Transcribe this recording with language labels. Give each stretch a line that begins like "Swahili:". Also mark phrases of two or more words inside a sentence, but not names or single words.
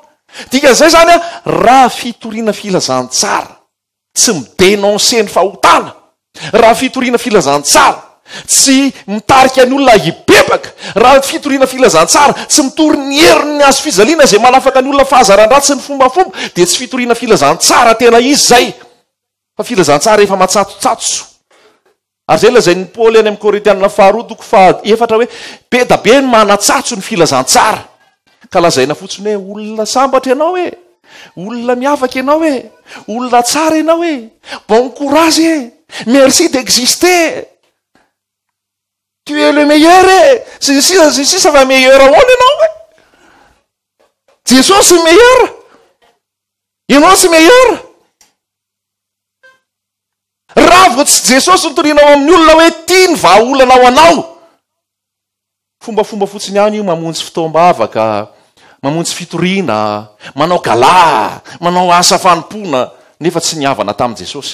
Malagasy: Dikan'izay zany a, raha fitoriana filazantsara tsy midenonse ny fahotana, raha fitoriana filazantsara tsy mitarika ny olona hibebaka, raha fitoriana filazantsara tsy mitory ny herin'ny azo fijaliana zay manafaka ny olona fahazaran-dratsy ny fombafomba, dia tsy fitoriana filazantsara tena izy zay, fa filazantsara efa matsatotsatso. Ary zay lazain'ny Paoly any amin'ny Korintianina faharoa toko fahaefatra hoe be da be ny manatsatso ny filazantsara. Ka lazaina fotsiny hoe olona sambatra ianao e, olona miavaka ianao e, olona tsara ianao e,
French: bon courage e, merci d'exister, tu es le meilleur e, ça va meilleur
Malagasy: ahoana ianao e,
French: Jesosy meilleur, ianao tsy meilleur.
Malagasy: Raha vo tsy Jesosy nytorinao amin'ny olona hoe tia ny vahaolana ao anao, fombafomba fotsiny ihany io, mamonjy fotoam-bavaka, mamonjy fitoriana, manao gala, manao asa fanompona, nefa tsy niavana tamin'i Jesosy.